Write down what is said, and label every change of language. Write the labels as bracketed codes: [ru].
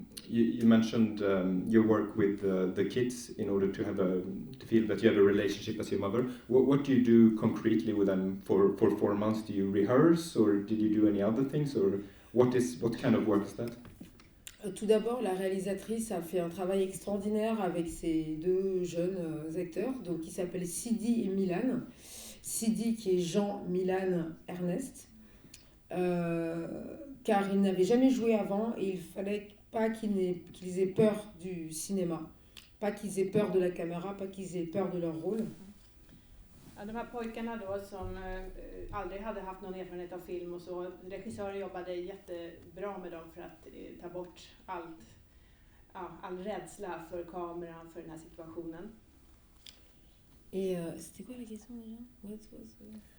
[en] You mentioned your work with the kids in order to feel that you have a relationship as your mother. What do you do concretely with them for 4 months? Do you rehearse, or did you do any other things, or what kind of work is that? [fr] Tout d'abord, la réalisatrice a fait un travail extraordinaire avec ses 2 jeunes acteurs, donc qui s'appellent Sidi et Milan. Sidi qui est Jean, Milan, Ernest, car ils n'avaient jamais joué avant et il fallait pas qu'ils aient peur du cinéma, pas qu'ils aient peur de la caméra, pas qu'ils aient peur de leur rôle. [sv] Ja, de här pojkarna då som aldrig hade haft någon erfarenhet av film och så, regissören jobbade jättebra med dem för att ta bort all rädsla för kameran, för den här situationen. [fr] Et c'était quoi la question déjà?